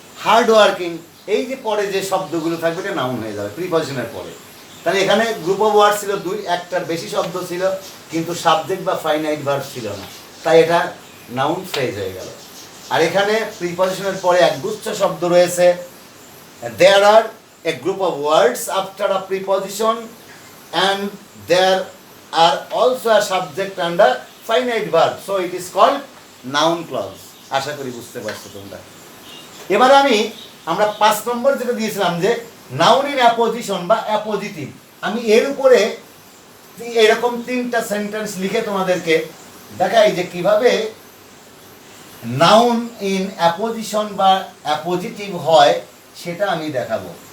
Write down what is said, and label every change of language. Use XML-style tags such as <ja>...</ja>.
<bn>Hard working, এই যে পরে যে শব্দগুলো থাকবে এটা নাউন হয়ে যাবে প্রিপজিশনের পরে। তাহলে এখানে গ্রুপ অফ ওয়ার্ড ছিল দুই, একটার বেশি শব্দ ছিল কিন্তু সাবজেক্ট বা ফাইনাইট ভার্ব ছিল না, তাই এটা নাউন ফ্রেজ হয়ে গেল। আর এখানে প্রিপজিশনের পরে একগুচ্ছ শব্দ রয়েছে।</bn> <en>There are a group of words after a preposition and there are also a subject and a finite verb, so it is called noun clause.</en> <bn>আশা করি বুঝতে পারছো তোমরা। এবার আমরা 5 নম্বর যেটা দিয়েছিলাম যে নাউন ইন অ্যাপোজিশন বা অ্যাপোজিটিভ, আমি এর উপরে এরকম 3টা সেন্টেন্স লিখে তোমাদেরকে দেখাই যে কিভাবে নাউন ইন অ্যাপোজিশন বা অ্যাপোজিটিভ হয়, সেটা আমি দেখাবো।</bn>